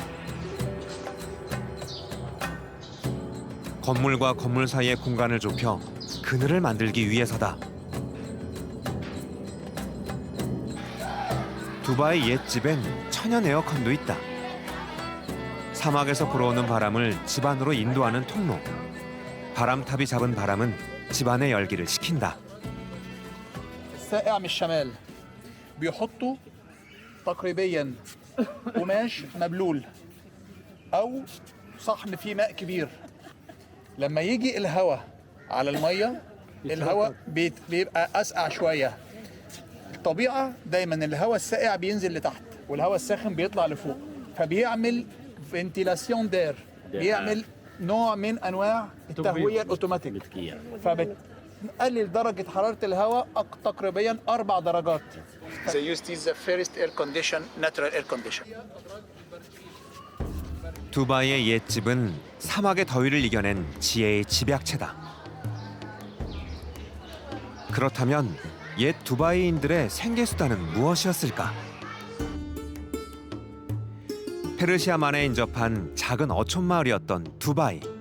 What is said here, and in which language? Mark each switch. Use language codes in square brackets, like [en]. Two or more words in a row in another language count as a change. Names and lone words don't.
[ko] 건물과 건물 사이의 공간을 좁혀 그늘을 만들기 위해서다. 두바이 옛집엔 천연 에어컨도 있다. 사막에서 불어오는 바람을 집 안으로 인도하는 통로. 바람탑이 잡은 바람은 집 안의 열기를 식힌다. [ar] السائع من الشمال بيحطوا تقريبا قماش مبلول او صحن فيه ماء كبير لما يجي الهواء على الميه الهواء بيبقى اسقع شويه الطبيعه دايما الهواء الساقع بينزل لتحت والهواء الساخن بيطلع لفوق فبيعمل [fr] ventilation d'air [ar] بيعمل نوع من انواع التهويه الاوتوماتيك فبتقلل درجه حراره الهواء تقريبا 4 درجات. [en] They use this first air condition, natural air condition. [ko] 두바이의 옛집은 사막의 더위를 이겨낸 지혜의 집약체다. 그렇다면 옛 두바이인들의 생계수단은 무엇이었을까? 페르시아만에 인접한 작은 어촌 마을이었던 두바이.